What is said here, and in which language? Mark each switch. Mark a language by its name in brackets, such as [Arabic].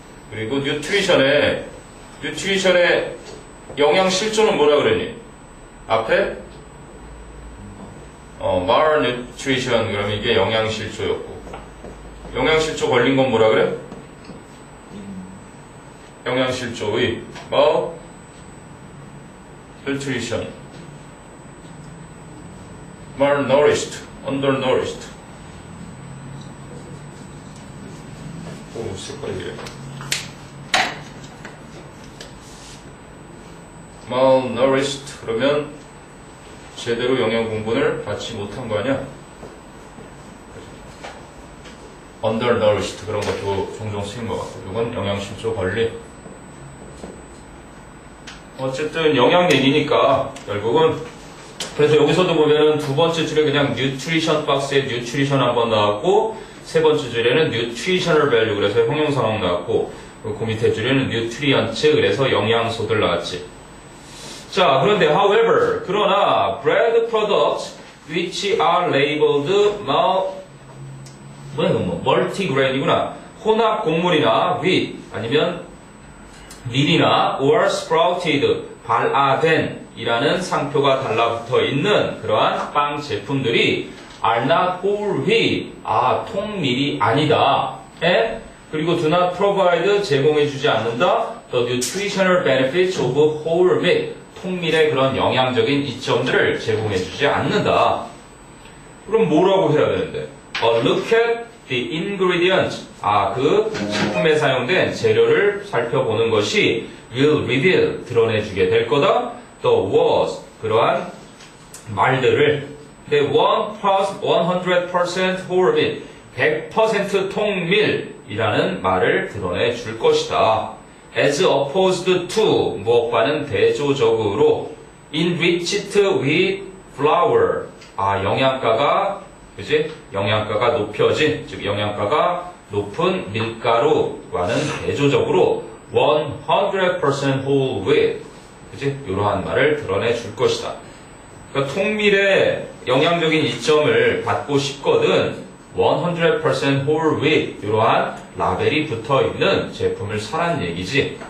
[Korean] 그리고 nutrition의 영양 실조는 뭐라 그러니? 앞에 malnutrition, 그러면 이게 영양 실조였고, 영양 실조 걸린 건 뭐라 그래? 영양 실조의 malnutrition, malnourished, undernourished. 오, 색깔이 이래. malnourished 그러면 제대로 영양 공분을 받지 못한 거 아니야? undernourished 그런 것도 종종 쓰인 것 같고, 이건 영양 실조 관리. 어쨌든 영양 얘기니까 결국은, 그래서 여기서도 보면 두 번째 줄에 그냥 nutrition 박스에 nutrition 한번 나왔고, 세 번째 줄에는 nutritional value 그래서 형용사항 나왔고, 그 밑에 줄에는 nutrients 그래서 영양소들 나왔지. 자, 그런데 [English] however, [Korean] 그러나 [English] bread products which are labeled multigrain이구나. [Korean] 혼합 곡물이나 wheat 아니면 밀이나 [English] or sprouted [Korean] 발아된 이라는 상표가 달라붙어 있는 그러한 빵 제품들이 [English] are not whole wheat [Korean] 통밀이 아니다. [English] and [Korean] 그리고 [English] do not provide [Korean] 제공해주지 않는다. [English] the nutritional benefits of whole wheat [Korean] 통밀의 그런 영양적인 이점들을 제공해주지 않는다. 그럼 뭐라고 해야 되는데? [English] look at the ingredients. [Korean] 그 식품에 사용된 재료를 살펴보는 것이 [English] will reveal, [Korean] 드러내주게 될 거다. [English] the words, [Korean] 그러한 말들을 [English] 100% whole wheat, [Korean] 100% 통밀이라는 말을 드러내줄 것이다. [English] as opposed to, [Korean] 무엇과는 대조적으로 [English] enriched with flour, [Korean] 영양가가, 그지? 영양가가 높여진, 즉 영양가가 높은 밀가루와는 대조적으로 [English] 100% whole wheat, [Korean] 그지? 이러한 말을 드러내 줄 것이다. 그러니까 통밀의 영양적인 이점을 받고 싶거든 [English] 100% whole wheat [Korean] 이러한 라벨이 붙어 있는 제품을 사란 얘기지.